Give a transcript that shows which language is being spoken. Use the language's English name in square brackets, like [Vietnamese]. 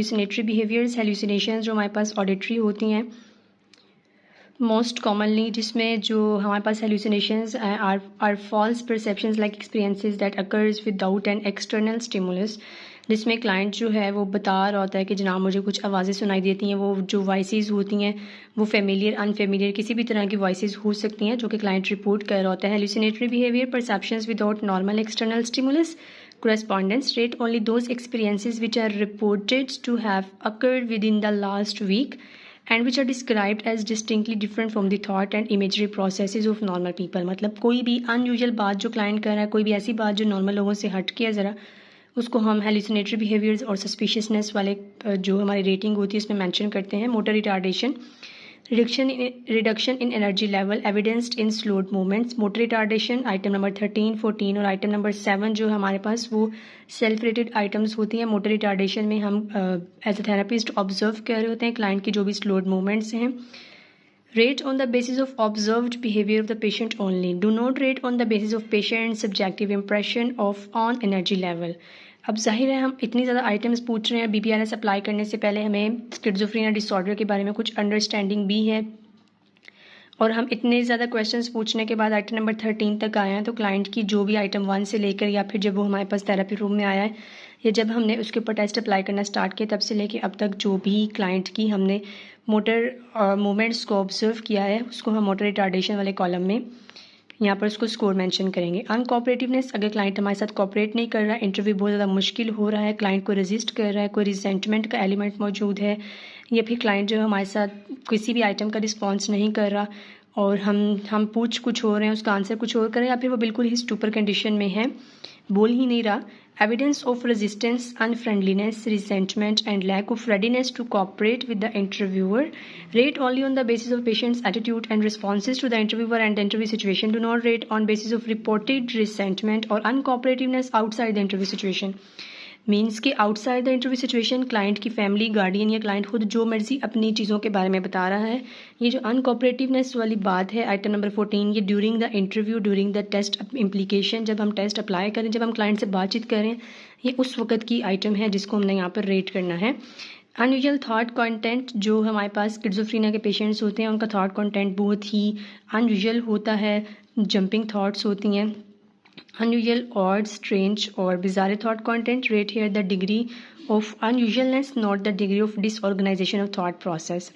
[English] hallucinatory behaviours, hallucinations [Urdu] جو ہمارے پاس auditory ہوتی ہیں [English] most commonly, [Urdu] جس میں جو ہمارے پاس [English] Hallucinations are false perceptions like experiences that occurs without an external stimulus. [Urdu] جس میں کلائنٹ جو ہے وہ بتا رہا ہوتا ہے کہ جناب مجھے کچھ آوازیں سنائی دیتی ہیں، وہ جو وائسز ہوتی ہیں وہ فیملیئر انفیملیئر کسی بھی طرح کی وائسز ہو سکتی ہیں جو کہ کلائنٹ رپورٹ کر رہا ہوتا ہے. [English] Hallucinatory behaviour, perceptions without normal external stimulus. correspondence rate only those experiences which are reported to have occurred within the last week and which are described as distinctly different from the thought and imagery processes of normal people. [Urdu] مطلب کوئی بھی unusual بات جو client کر رہا ہے، کوئی بھی ایسی بات جو نارمل لوگوں سے ہٹ کے ذرا، اس کو ہم ہیلوسینیٹری بیہیویئرز اور سسپیشیسنیس والے جو ہماری ریٹنگ ہوتی ہے اس میں مینشن کرتے ہیں. [English] Motor retardation, reduction in energy level evidenced in slowed movements. [Urdu] Motor retardation item number 13, 14 اور آئٹم نمبر 7 جو ہمارے پاس وہ سیلف ریٹڈ آئٹمس ہوتی ہیں. موٹر ریٹارڈیشن میں ہم ایز اے تھراپسٹ آبزرو کر رہے ہوتے ہیں کلائنٹ کی جو بھی سلوڈ موومنٹس ہیں. [English] Rate on the basis of observed behaviour of the patient only. Do not rate on the basis of patient subjective impression of on energy level. [Urdu] اب ظاہر ہے ہم اتنی زیادہ آئٹمس پوچھ رہے ہیں، BPRS اپلائی کرنے سے پہلے ہمیں اسکیزوفرینیا ڈس آرڈر کے بارے میں کچھ انڈرسٹینڈنگ بھی ہے اور ہم اتنے زیادہ کویشچنس پوچھنے کے بعد آئٹم نمبر 13 تک آئے ہیں. تو کلائنٹ کی جو بھی آئٹم 1 سے لے کر یا پھر جب وہ ہمارے پاس تھراپی روم میں آیا ہے یا جب ہم نے اس کے اوپر ٹیسٹ اپلائی کرنا اسٹارٹ کیا تب سے لے کے اب تک جو بھی کلائنٹ کی ہم نے موٹر موومنٹس کو آبزرو کیا ہے اس کو ہم موٹر ریٹارڈیشن والے کالم میں یہاں پر اس کو اسکور مینشن کریں گے. انکوپریٹیونیس، اگر کلائنٹ ہمارے ساتھ کوپریٹ نہیں کر رہا ہے، انٹرویو بہت زیادہ مشکل ہو رہا ہے، کلائنٹ کو ریزسٹ کر رہا ہے، کوئی ریزینٹمنٹ کا ایلیمنٹ موجود ہے یا پھر کلائنٹ جو ہمارے ساتھ کسی بھی آئٹم کا رسپانس نہیں کر رہا اور ہم پوچھ کچھ ہو رہے ہیں اس کا آنسر کچھ اور کریں یا پھر وہ بالکل ہی اسٹوپر کنڈیشن میں ہے، بول ہی نہیں رہا، [English] evidence of resistance, unfriendliness, resentment, and lack of readiness to cooperate with the interviewer. Rate only on the basis of patient's attitude and responses to the interviewer and the interview situation. Do not rate on basis of reported resentment or uncooperativeness outside the interview situation. [Urdu] Means کہ [English] outside the interview situation [Urdu] client کی family guardian یا client خود جو مرضی اپنی چیزوں کے بارے میں بتا رہا ہے. یہ جو ان کوپریٹیونیس والی بات ہے آئٹم نمبر 14، یہ [English] during the interview, during the test implication, [Urdu] جب ہم ٹیسٹ اپلائی کریں، جب ہم کلائنٹ سے بات چیت کریں، یہ اس وقت کی آئٹم ہے جس کو ہم نے یہاں پر ریٹ کرنا ہے. انیوژل تھاٹ کانٹینٹ، جو ہمارے پاس اسکیزوفرینیا کے پیشنٹس ہوتے ہیں ان کا تھاٹ کانٹینٹ بہت ہی انیوژل ہوتا ہے، جمپنگ تھاٹس ہوتی ہیں. [English] unusual, odd, strange اور bizarre thought content. Rate here the degree of unusualness, not the degree of disorganization of thought process.